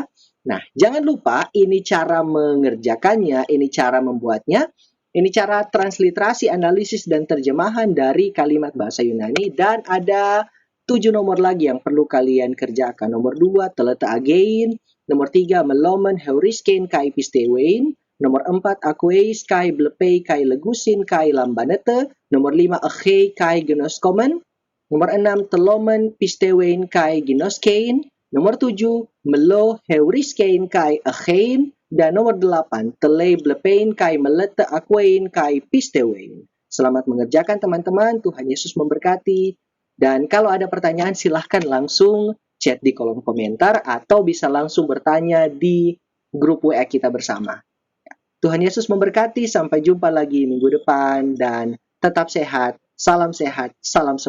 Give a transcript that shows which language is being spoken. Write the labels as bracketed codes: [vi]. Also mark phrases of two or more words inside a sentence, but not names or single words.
[id] Nah, jangan lupa ini cara mengerjakannya, ini cara membuatnya. Ini cara transliterasi, analisis, dan terjemahan dari kalimat bahasa Yunani. Dan ada 7 nomor lagi yang perlu kalian kerjakan. Nomor 2, [el] θέλετε ἄγειν. [id] Nomor 3, [el] μέλλομεν εὑρίσκειν καὶ πιστεύειν. Nomor 4, ἀκούεις καὶ βλέπει καὶ λέγουσιν καὶ λαμβάνετε. Nomor 5, ἔχει καὶ γινώσκομεν. Nomor 6, θέλομεν πιστεύειν καὶ γινώσκειν. Nomor 7, μέλλω εὑρίσκειν καὶ ἔχειν. [id] Dan nomor 8, [el] θέλει βλέπειν καὶ μέλλετε ἀκούειν καὶ πιστεύειν. [id] Selamat mengerjakan teman-teman, Tuhan Yesus memberkati. Dan kalau ada pertanyaan silahkan langsung chat di kolom komentar atau bisa langsung bertanya di grup WA kita bersama. Tuhan Yesus memberkati, sampai jumpa lagi minggu depan dan tetap sehat, salam semangat.